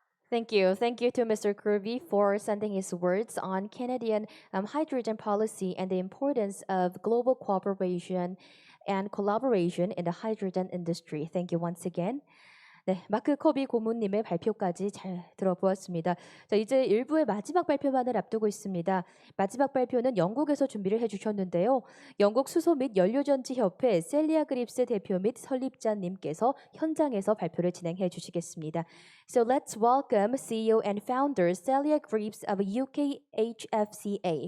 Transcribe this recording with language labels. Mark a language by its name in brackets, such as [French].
[English] Thank you. Thank you to Mr. Kirby for sending his words on Canadian hydrogen policy and the importance of global cooperation and collaboration in the hydrogen industry. Thank you once again. [Korean] 네, 마크 커비 고문님의 발표까지 잘 들어보았습니다. 자, 이제 1부의 마지막 발표만을 앞두고 있습니다. 마지막 발표는 영국에서 준비를 해주셨는데요. 영국 수소 및 연료전지 협회 셀리아 그립스 대표 및 설립자님께서 현장에서 발표를 진행해 주시겠습니다. [English] So let's welcome CEO and founder Celia Greaves of UK HFCA.